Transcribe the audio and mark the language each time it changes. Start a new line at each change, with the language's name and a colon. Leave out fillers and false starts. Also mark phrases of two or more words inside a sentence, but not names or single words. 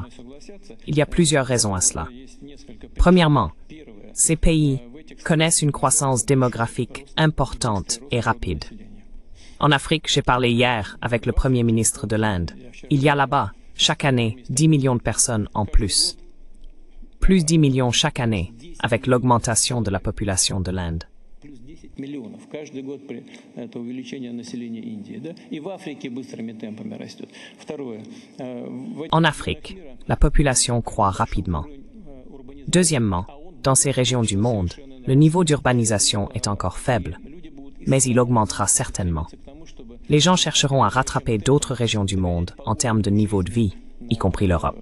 French: Il y a plusieurs raisons à cela. Premièrement, ces pays connaissent une croissance démographique importante et rapide. En Afrique, j'ai parlé hier avec le Premier ministre de l'Inde. Il y a là-bas, chaque année, 10 millions de personnes en plus. Plus 10 millions chaque année, avec l'augmentation de la population de l'Inde.
Russian: Плюс 10 миллионов каждый год это увеличение населения Индии, да? И в Африке быстрыми темпами растет. Второе.
French: En Afrique, la population croît rapidement. Deuxièmement, dans ces régions du monde, le niveau d'urbanisation est encore faible, mais il augmentera certainement. Les gens chercheront à rattraper d'autres régions du monde en termes de niveau de vie, y compris l'Europe.